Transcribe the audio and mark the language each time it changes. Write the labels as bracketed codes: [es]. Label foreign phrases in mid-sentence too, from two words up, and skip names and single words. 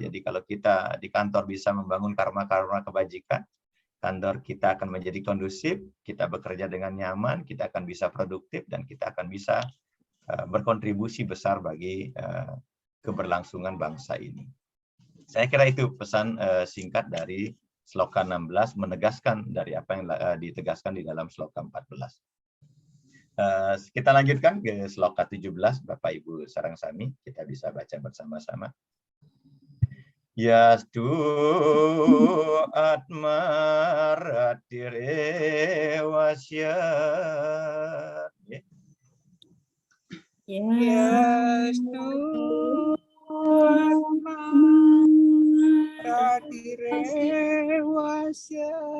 [id] Jadi kalau kita di kantor bisa membangun karma-karma kebajikan, kantor kita akan menjadi kondusif, kita bekerja dengan nyaman, kita akan bisa produktif, dan kita akan bisa berkontribusi besar bagi keberlangsungan bangsa ini. Saya kira itu pesan singkat dari sloka 16, menegaskan dari apa yang ditegaskan di dalam sloka 14. Kita lanjutkan ke sloka 17, Bapak Ibu [ban] sareng sami, [id] kita bisa baca bersama-sama. [sa] Yastu atma ratire wasya. Yastu atma ratire wasya.